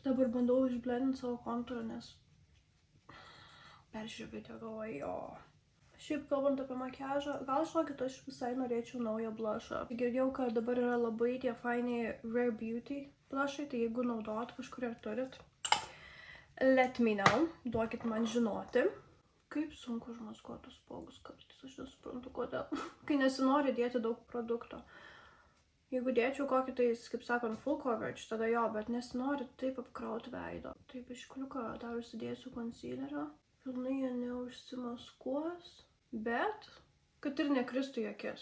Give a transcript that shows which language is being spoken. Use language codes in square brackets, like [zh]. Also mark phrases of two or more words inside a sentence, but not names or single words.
[lt] Dabar bandau išblendinti savo kontūrą, nes peržiūrėjau video, galvoju, jo. Šiaip kalbant apie makiažą, gal žinokit, aš visai norėčiau naują blushą. Girdėjau, kad dabar yra labai tie fainiai Rare Beauty blushai, tai jeigu naudojat kažkur ir turit, [en] let me know, [lt] duokit man žinoti. Kaip sunku užmaskuoti spuogus kartais, aš nesuprantu kodėl. Kai nesinori dėti daug produkto. Jeigu dėčiau kokį tai, kaip sakant, [en] full coverage, [lt] tada jo, bet nesinori taip apkrauti veido. Taip iškliuką dar užsidėsiu concealerio. Pilnai jie neužsimaskuos, bet kad ir nekristų į akis.